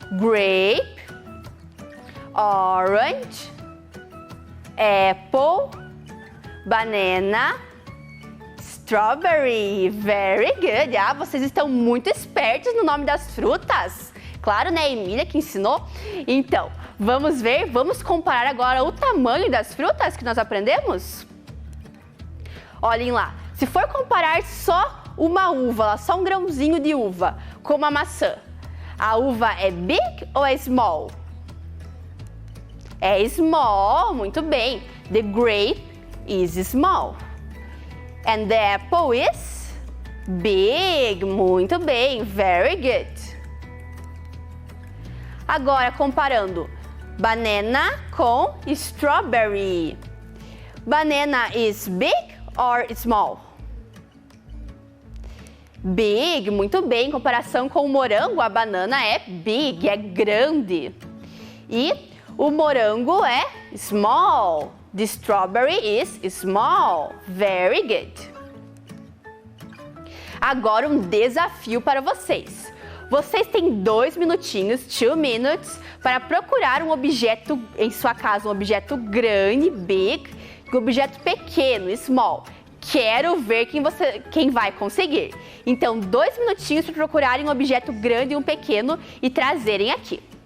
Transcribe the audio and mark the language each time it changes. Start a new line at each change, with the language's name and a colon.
English: Grape, orange, apple, banana, strawberry. Very good.
Portuguese: Ah, vocês estão muito espertos no nome das frutas. Claro, né? A Emília que ensinou. Então, vamos ver, vamos comparar agora o tamanho das frutas que nós aprendemos? Olhem lá. Se for comparar só uma uva, só um grãozinho de uva, com uma maçã, a uva é big ou é small?
English: É small,
Portuguese: muito bem.
English: The grape is small. And the apple is big,
Portuguese: muito bem,
English: very good.
Portuguese: Agora, comparando banana com strawberry.
English: Banana is big or small?
Portuguese: Big, muito bem. Em comparação com o morango, a banana é big, é grande. E o morango é small.
English: The strawberry is small. Very good.
Portuguese: Agora um desafio para vocês. Vocês têm 2 minutinhos,
English: 2 minutes,
Portuguese: para procurar um objeto em sua casa, um objeto grande, big, e um objeto pequeno, small. Quero ver quem vai conseguir. Então, 2 minutinhos para procurarem um objeto grande e um pequeno e trazerem aqui.